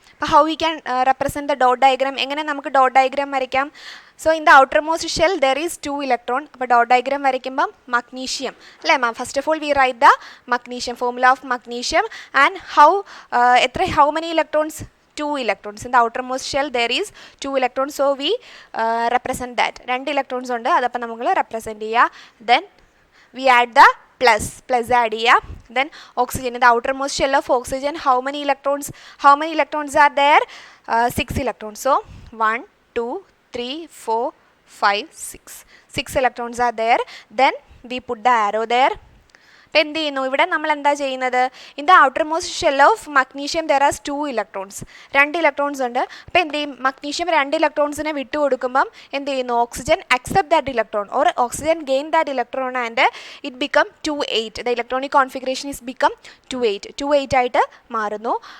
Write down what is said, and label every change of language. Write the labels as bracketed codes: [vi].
[en] അപ്പോൾ how we can represent the dot diagram? [ml] എങ്ങനെ നമുക്ക് ഡോട്ട് ഡയഗ്രാം വരയ്ക്കാം? [en] So in the outermost shell there is 2 electron. [ml] അപ്പോൾ dot diagram വരയ്ക്കുമ്പം magnesium അല്ലേ മാം, [en] First of all we write the magnesium, formula of magnesium. And how many electrons? 2 electrons. In the outermost shell there is 2 electrons. So we represent that. [ml] 2 electrons ഉണ്ട്, അതപ്പോൾ നമ്മൾ represent ചെയ്യുക. [en] Then we add the plus add [ml] ചെയ്യുക. [en] Then oxygen, in the outermost shell of oxygen how many electrons are there? 6 electrons. So 1 2 3 4 5 6 electrons are there. Then we put the arrow there. [ml] അപ്പോൾ എന്ത് ചെയ്യുന്നു, ഇവിടെ നമ്മൾ എന്താ ചെയ്യുന്നത്, [en] In the outermost shell of magnesium there are 2 electrons. [ml] 2 electrons ഉണ്ട്. അപ്പോൾ എന്ത് ചെയ്യും, മഗ്നീഷ്യം 2 ഇലക്ട്രോൺസിനെ വിട്ടു കൊടുക്കുമ്പം എന്ത് ചെയ്യുന്നു, [en] Oxygen accept that electron or oxygen gain that electron and it become 2, 8. The electronic configuration is become 2, 8 [ml] ആയിട്ട് മാറുന്നു.